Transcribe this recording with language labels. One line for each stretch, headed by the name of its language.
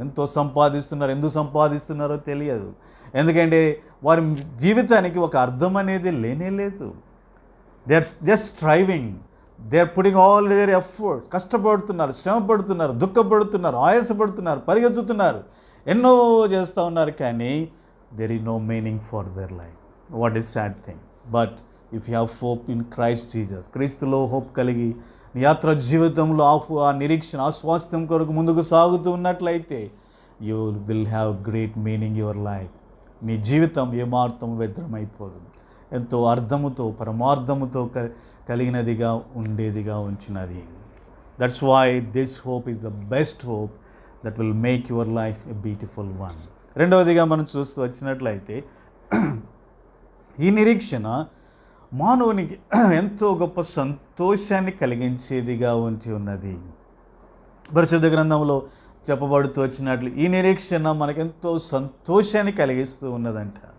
Telugu: ఎంతో సంపాదిస్తున్నారు, ఎందుకు సంపాదిస్తున్నారో తెలియదు. ఎందుకంటే వారి జీవితానికి ఒక అర్థం అనేది లేనే లేదు.
English: They are just striving, they are putting all their efforts.
Telugu: కష్టపడుతున్నారు, శ్రమ పడుతున్నారు, దుఃఖపడుతున్నారు, ఆయాసపడుతున్నారు, పరిగెత్తుతున్నారు, ఎన్నో చేస్తూ ఉన్నారు.
English: కానీ there is no meaning for their life. What is sad thing. But if you have hope in Christ Jesus,
Telugu: క్రీస్తులో హోప్ కలిగి నీ యాత్ర జీవితంలో ఆ నిరీక్షణ, ఆ స్వాస్థ్యం కొరకు ముందుకు సాగుతూ ఉన్నట్లయితే
English: you will have great meaning your life.
Telugu: నీ జీవితం ఏమాత్రం వ్యర్థమైపోదు. ఎంతో అర్థముతో, పరమార్థముతో కలిగినదిగా ఉండేదిగా ఉంచినది.
English: That's why this hope is the best hope that will make your life a beautiful one.
Telugu: రెండవదిగా మనం చూస్తూ వచ్చినట్లయితే ఈ నిరీక్షణ మానవునికి ఎంతో గొప్ప సంతోషాన్ని కలిగించేదిగా ఉంచి ఉన్నది. పరిశుద్ధ గ్రంథంలో చెప్పబడుతూ వచ్చినట్లు ఈ నిరీక్షణ మనకెంతో సంతోషాన్ని కలిగిస్తూ ఉన్నదంట.